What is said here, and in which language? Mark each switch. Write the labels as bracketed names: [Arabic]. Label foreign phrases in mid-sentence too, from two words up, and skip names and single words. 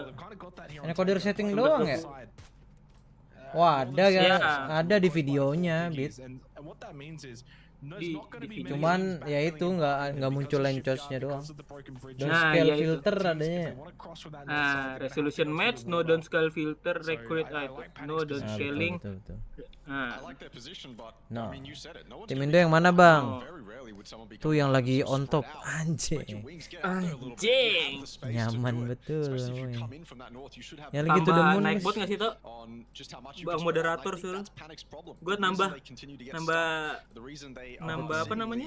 [Indonesian] Ini kode setting doang ya? Wah ada ya, ada di videonya, Beat. Cuman ya itu nggak muncul lencosnya doang. [English] Downscale filter [Indonesian] adanya. [English] Resolution match, no downscale filter, recruit no downscaling. No. [Indonesian] Tim Indo yang mana bang? Tuh yang lagi [English] on top, [Indonesian] anjing. Nyaman betul. Yang lagi tuh demun. Naik bot nggak sih tuh? Bang moderator suruh. Gue nambah apa namanya?